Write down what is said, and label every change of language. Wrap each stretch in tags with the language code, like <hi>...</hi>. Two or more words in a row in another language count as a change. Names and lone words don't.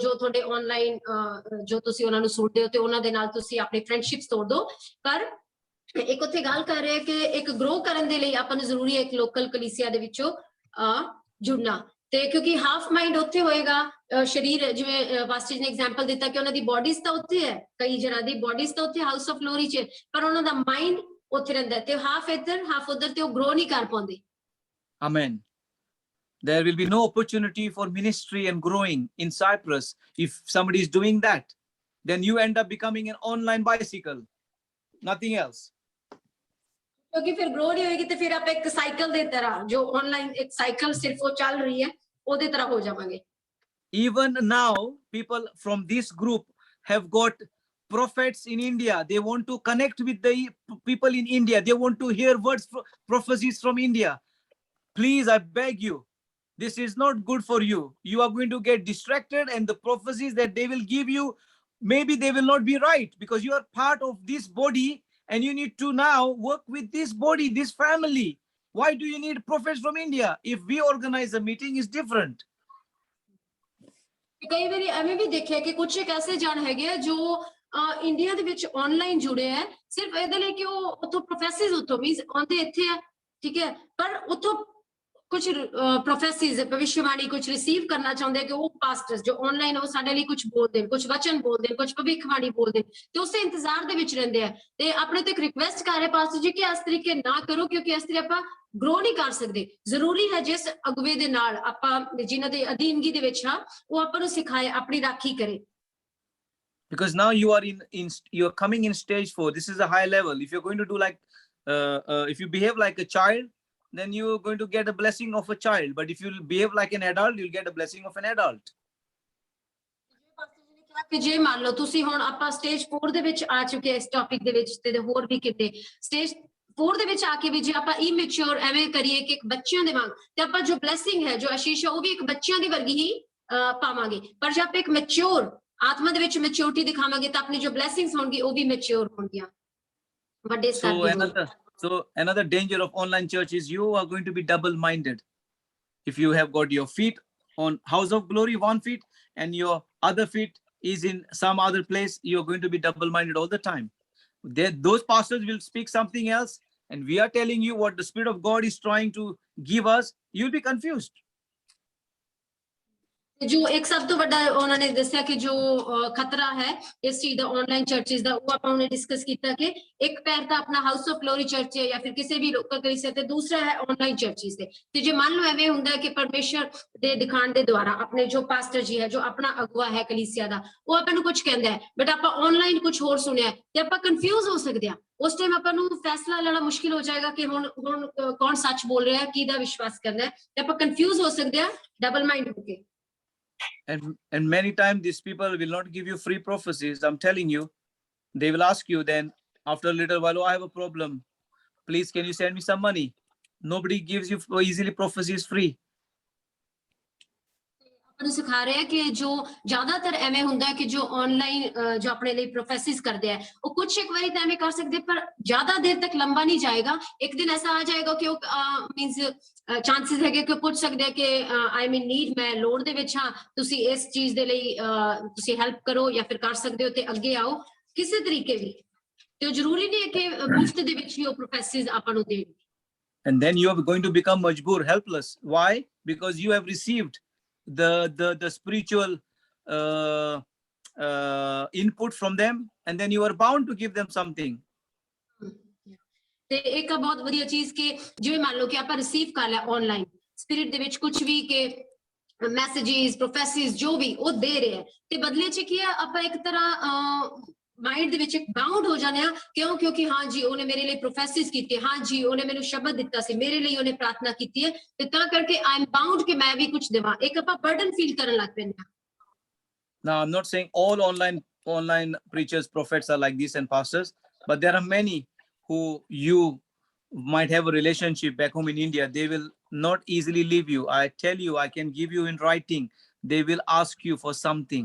<pa>ਜੋ ਤੁਹਾਡੇ ਆਨਲਾਈਨ ਜੋ ਤੁਸੀਂ ਉਹਨਾਂ ਨੂੰ ਸੁਣਦੇ ਹੋ ਤੇ ਉਹਨਾਂ ਦੇ ਨਾਲ ਤੁਸੀਂ ਆਪਣੀ ਫਰੈਂਡਸ਼ਿਪਸ ਤੋੜ ਦਿਓ ਪਰ ਇੱਕ ਉੱਥੇ ਗੱਲ ਕਰ ਰਹੇ ਕਿ ਇੱਕ ਗਰੋ ਕਰਨ ਦੇ ਲਈ ਆਪਾਂ ਨੂੰ ਜ਼ਰੂਰੀ ਹੈ ਇੱਕ ਲੋਕਲ ਕਲੀਸਿਆ ਦੇ ਵਿੱਚੋਂ ਜੁੜਨਾ ਤੇ ਕਿਉਂਕਿ</pa> <en>half mind</en> <pa>ਉੱਥੇ ਹੋਏਗਾ ਸਰੀਰ ਜਿਵੇਂ ਪਾਸਟਰ ਜੀ ਨੇ ਐਗਜ਼ਾਮਪਲ ਦਿੱਤਾ ਕਿ ਉਹਨਾਂ ਦੀ ਬੋਡੀਜ਼ ਤਾਂ ਉੱਥੇ ਹੈ ਕਈ ਜਣਾਂ ਦੀ ਬੋਡੀਜ਼ ਤਾਂ ਉੱਥੇ ਹਾਊਸ ਆਫ ਗਲੋਰੀ 'ਚ ਪਰ ਉਹਨਾਂ ਦਾ ਮਾਈਂਡ ਉੱਥੇ ਰਹਿੰਦਾ ਤੇ ਹਾਫ ਇੱਧਰ ਹਾਫ ਉੱਧਰ ਤੇ ਉਹ ਗਰੋ ਨਹੀਂ ਕਰ ਪਾਉਂਦੇ</pa> <en>Amen. There will be no opportunity for ministry and growing in Cyprus if somebody is doing that. Then you end up becoming an online bicycle, nothing else.</en> <pa>ਕਿਉਂਕਿ ਫਿਰ ਗਰੋ ਨਹੀਂ ਹੋਏਗੀ ਤੇ ਫਿਰ ਆਪਾਂ ਇੱਕ ਸਾਈਕਲ ਦੇ ਤਰ੍ਹਾਂ ਜੋ ਆਨਲਾਈਨ ਇੱਕ ਸਾਈਕਲ ਸਿਰਫ ਉਹ ਚੱਲ ਰਹੀ ਹੈ ਉਹਦੇ ਤਰ੍ਹਾਂ ਹੋ ਜਾਵਾਂਗੇ</pa> <en>Even now, people from this group have got prophets in India. They want to connect with the people in India. They want to hear words, prophecies from India. Please, I beg you, this is not good for you. You are going to get distracted, and the prophecies that they will give you, maybe they will not be right, because you are part of this body and you need to now work with this body, this family. Why do you need prophets from India? If we organize a meeting, is different.</en> <pa>ਕਈ ਵਾਰੀ ਐਵੇਂ ਵੀ ਦੇਖਿਆ ਕਿ ਕੁਝ ਇੱਕ ਐਸੇ ਜਣ ਹੈਗੇ ਆ ਜੋ ਇੰਡੀਆ ਦੇ ਵਿੱਚ ਆਨਲਾਈਨ ਜੁੜੇ ਆ ਸਿਰਫ ਇਹਦੇ ਲਈ ਕਿ ਉਹ ਉੱਥੋਂ ਪ੍ਰੋਫੈਸਿਸ ਉੱਥੋਂ ਮੀਨਸ ਆਉਂਦੇ ਇੱਥੇ ਆ ਠੀਕ ਹੈ ਪਰ ਉੱਥੋਂ ਕੁਝ ਪ੍ਰੋਫੈਸਿਸ ਭਵਿੱਖਬਾਣੀ ਕੁਝ ਰਿਸੀਵ ਕਰਨਾ ਚਾਹੁੰਦੇ ਕਿ ਉਹ ਪਾਸਟਰਸ ਜੋ ਆਨਲਾਈਨ ਉਹ ਸਾਡੇ ਲਈ ਕੁਝ ਬੋਲਦੇ ਕੁਝ ਵਚਨ ਬੋਲਦੇ ਕੁਝ ਭਵਿੱਖਬਾਣੀ ਬੋਲਦੇ ਤੇ ਉਸੇ ਇੰਤਜ਼ਾਰ ਦੇ ਵਿੱਚ ਰਹਿੰਦੇ ਆ ਤੇ ਆਪਣੇ ਤੋਂ ਇੱਕ ਰਿਕੁਐਸਟ ਕਰ ਰਹੇ ਪਾਸਟਰ ਜੀ ਕਿ ਇਸ ਤਰੀਕੇ ਨਾ ਕਰੋ ਕਿਉਂਕਿ ਇਸ ਤਰੀਕੇ ਆਪਾਂ ਗਰੋ ਨਹੀਂ ਕਰ ਸਕਦੇ ਜ਼ਰੂਰੀ ਹੈ ਜਿਸ ਅਗਵੇ ਦੇ ਨਾਲ ਆਪਾਂ ਜਿਨ੍ਹਾਂ ਦੇ ਅਧੀਨਗੀ ਦੇ ਵਿੱਚ ਹਾਂ ਉਹ ਆਪਾਂ ਨੂੰ ਸਿਖਾਏ ਆਪਣੀ ਰਾਖੀ ਕਰੇ</pa> <en>Because now you are you're coming in stage 4. This is a high level. If you're going to do like if you behave like a child, then you're going to get a blessing of a child. But if you behave like an adult, you'll get a blessing of an adult.</en> <pa>ਕਿ ਜੇ ਮੰਨ ਲਓ ਤੁਸੀਂ ਹੁਣ ਆਪਾਂ ਸਟੇਜ 4 ਦੇ ਵਿੱਚ ਆ ਚੁੱਕੇ ਇਸ ਟੌਪਿਕ ਦੇ ਵਿੱਚ ਤੇ ਹੋਰ ਵੀ ਕਿਤੇ ਸਟੇਜ 4 ਦੇ ਵਿੱਚ ਆ ਕੇ ਵੀ ਜੇ ਆਪਾਂ ਇਮੈਚੁਰ ਐਵੇਂ ਕਰੀਏ ਕਿ ਇੱਕ ਬੱਚਿਆਂ ਦੇ ਵਾਂਗ ਤੇ ਆਪਾਂ ਜੋ ਬਲੇਸਿੰਗ ਹੈ ਜੋ ਆਸ਼ੀਸ਼ ਹੈ ਉਹ ਵੀ ਇੱਕ ਬੱਚਿਆਂ ਦੀ ਵਰਗੀ ਹੀ ਪਾਵਾਂਗੇ ਪਰ ਜੇ ਆਪਾਂ ਇੱਕ ਮੈਚੁਰ ਆਤਮਾ ਦੇ ਵਿੱਚ ਮੈਚੁਰਿਟੀ ਦਿਖਾਵਾਂਗੇ ਤਾਂ ਆਪਣੀ ਜੋ ਬਲੇਸਿੰਗਸ ਹੋਣਗੀ ਉਹ ਵੀ ਮੈਚੁਰ ਹੋਣਗੀਆਂ ਵੱਡੇ ਸਤਿ</pa> <en>So another danger of online church is you are going to be double-minded. If you have got your feet on House of Glory, one feet, and your other feet is in some other place, you're going to be double-minded all the time. Those pastors will speak something else, and we are telling you what the Spirit of God is trying to give us. You'll be confused.</en> <pa>ਜੋ ਇੱਕ ਸਭ ਤੋਂ ਵੱਡਾ ਉਹਨਾਂ ਨੇ ਦੱਸਿਆ ਕਿ ਜੋ ਖਤਰਾ ਹੈ ਇਸ ਚੀਜ਼ ਦਾ ਆਨਲਾਈਨ ਚਰਚਿਸ ਦਾ ਉਹ ਆਪਾਂ ਉਹਨੇ ਡਿਸਕਸ ਕੀਤਾ ਕਿ ਇੱਕ ਪੈਰ ਤਾਂ ਆਪਣਾ ਹਾਊਸ ਆਫ ਗਲੋਰੀ ਚਰਚ ਹੈ ਜਾਂ ਫਿਰ ਕਿਸੇ ਵੀ ਲੋਕਲ ਕਲੀਸਿਆ ਤੇ ਦੂਸਰਾ ਹੈ ਆਨਲਾਈਨ ਚਰਚਿਸ ਤੇ ਜੇ ਮੰਨ ਲਓ ਐਵੇਂ ਹੁੰਦਾ ਕਿ ਪਰਮੇਸ਼ਰ ਦੇ ਦਿਖਾਣ ਦੇ ਦੁਆਰਾ ਆਪਣੇ ਜੋ ਪਾਸਟਰ ਜੀ ਹੈ ਜੋ ਆਪਣਾ ਅਗਵਾ ਹੈ ਕਲੀਸਿਆ ਦਾ ਉਹ ਆਪਾਂ ਨੂੰ ਕੁਝ ਕਹਿੰਦਾ ਹੈ ਬਟ ਆਪਾਂ ਆਨਲਾਈਨ ਕੁਝ ਹੋਰ ਸੁਣਿਆ ਤੇ ਆਪਾਂ ਕਨਫਿਊਜ਼ ਹੋ ਸਕਦੇ ਹਾਂ ਉਸ ਟਾਈਮ ਆਪਾਂ ਨੂੰ ਫੈਸਲਾ ਲੈਣਾ ਮੁਸ਼ਕਿਲ ਹੋ ਜਾਏਗਾ ਕਿ ਹੁਣ ਕੌਣ ਸੱਚ ਬੋਲ ਰਿਹਾ ਹੈ ਕਿਹਦਾ ਵਿਸ਼ਵਾਸ ਕਰਨਾ ਹੈ ਤੇ ਆਪਾਂ ਕਨਫਿਊਜ਼ ਹੋ ਸਕਦੇ ਹਾਂ</pa> <en>double mind</en> <pa>ਹੋ ਕੇ</pa> <en>And many times these people will not give you free prophecies. I'm telling you, they will ask you then after a little while, oh, I have a problem. Please, can you send me some money? Nobody gives you easily prophecies free.</en> <pa>ਨੂੰ ਸਿਖਾ ਰਿਹਾ ਕਿ ਜੋ ਜ਼ਿਆਦਾਤਰ ਐਵੇਂ ਹੁੰਦਾ ਕਿ ਜੋ ਆਨਲਾਈਨ ਜੋ ਆਪਣੇ ਲਈ ਪ੍ਰੋਫੈਸਿਸ ਕਰਦੇ ਆ ਉਹ ਕੁਝ ਇੱਕ ਵਾਰੀ ਤਾਂ ਐਵੇਂ ਕਰ ਸਕਦੇ ਪਰ ਜ਼ਿਆਦਾ ਦੇਰ ਤੱਕ ਲੰਬਾ ਨਹੀਂ ਜਾਏਗਾ ਇੱਕ ਦਿਨ ਐਸਾ ਆ ਜਾਏਗਾ ਕਿ ਉਹ</pa> <en>means chances</en> <pa>ਹੈਗੇ ਕਿ ਪੁੱਛ ਸਕਦੇ ਆ ਕਿ</pa> <en>I mean need</en> <pa>ਮੈਂ ਲੋੜ ਦੇ ਵਿੱਚ ਹਾਂ ਤੁਸੀਂ ਇਸ ਚੀਜ਼ ਦੇ ਲਈ ਤੁਸੀਂ ਹੈਲਪ ਕਰੋ ਜਾਂ ਫਿਰ ਕਰ ਸਕਦੇ ਹੋ ਤੇ ਅੱਗੇ ਆਓ ਕਿਸੇ ਤਰੀਕੇ ਵੀ ਤੇ ਉਹ ਜ਼ਰੂਰੀ ਨਹੀਂ ਹੈ ਕਿ ਮੁਫਤ ਦੇ ਵਿੱਚ ਹੀ ਉਹ ਪ੍ਰੋਫੈਸਿਸ ਆਪਾਂ ਨੂੰ ਦੇਣ</pa> <en>And then you are going to become majboor, helpless. Why? Because you have received the spiritual input from them, and then you are bound to give them something.</en> <pa>ਤੇ ਇੱਕ ਬਹੁਤ ਵਧੀਆ ਚੀਜ਼ ਕਿ ਜਿਵੇਂ ਮੰਨ ਲਓ ਕਿ ਆਪਾਂ ਰਿਸੀਵ ਕਰ ਲਿਆ ਆਨਲਾਈਨ ਸਪਿਰਿਟ ਦੇ ਵਿੱਚ ਕੁਝ ਵੀ ਕਿ</pa> <en>messages prophecies</en> <pa>ਜੋ ਵੀ ਉਹ ਦੇ ਰਹੇ ਹੈ ਤੇ ਬਦਲੇ ਚ ਕੀ ਹੈ ਆਪਾਂ ਇੱਕ ਤਰ੍ਹਾਂ ਮਾਈਂਡ ਦੇ ਵਿੱਚ ਇੱਕ ਬਾਉਂਡ ਹੋ ਜਾਂਦੇ ਆ ਕਿਉਂਕਿ ਹਾਂ ਜੀ ਉਹਨੇ ਮੇਰੇ ਲਈ ਪ੍ਰੋਫੈਸੀਜ਼ ਕੀਤੀ ਹਾਂ ਜੀ ਉਹਨੇ ਮੈਨੂੰ ਸ਼ਬਦ ਦਿੱਤਾ ਸੀ ਮੇਰੇ ਲਈ ਉਹਨੇ ਪ੍ਰਾਰਥਨਾ ਕੀਤੀ ਹੈ ਤੇ ਤਾਂ ਕਰਕੇ</pa> <en>I am bound</en> <pa>ਕਿ ਮੈਂ ਵੀ ਕੁਝ ਦੇਵਾਂ ਇੱਕ ਆਪਾਂ</pa> <en>burden feel</en> <pa>ਕਰਨ ਲੱਗ ਪੈਂਦੇ ਆ</pa> <en>Now, I'm not saying all online preachers, prophets are like this and pastors, but there are many who you might have a relationship back home in India. They will not easily leave you. I tell you, I can give you in writing. They will ask you for something.</en>